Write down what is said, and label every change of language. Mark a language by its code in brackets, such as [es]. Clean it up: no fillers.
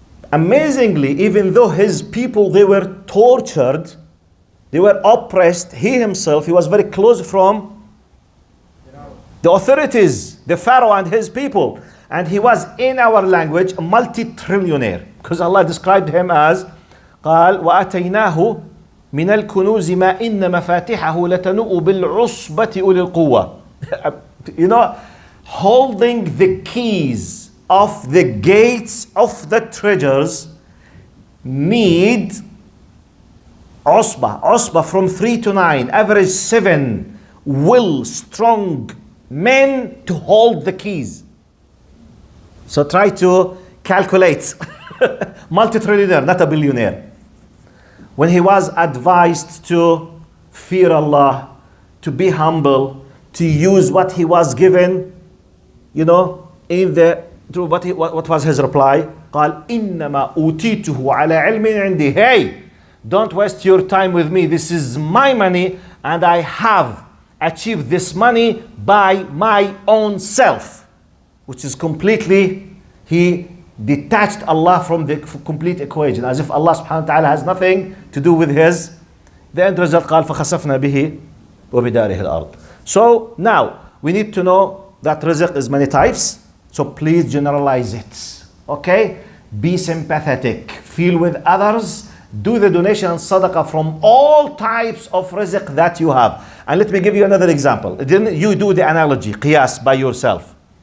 [en] Amazingly, even though his people, they were tortured, they were oppressed, he himself, he was very close from the authorities, the pharaoh and his people. And he was, in our language, a multi-trillionaire. Because Allah described him as [ar] قال وآتيناه من الكنوز ما إن مفاتحه لتنوء بالعصبة أولي القوة. [en] You know, holding the keys of the gates of the treasures need Usba from 3 to 9, average 7 strong men to hold the keys. So try to calculate. Multi-trillionaire, not a billionaire. When he was advised to fear Allah, to be humble, to use what he was given, you know, what was his reply? [ar] قال إنما أوتيته على علم عندي. [en] Hey, don't waste your time with me. This is my money and I have achieved this money by my own self. Which is completely, he detached Allah from the complete equation, as if Allah subhanahu wa ta'ala has nothing to do with his. The end result [ar] قال فخسفنا به وبداره الأرض. [en] So now we need to know that rizq is many types. So please generalize it. Okay? Be sympathetic. Feel with others. Do the donation and sadaqah from all types of rizq that you have. And let me give you another example. Then you do the analogy, qiyas by yourself.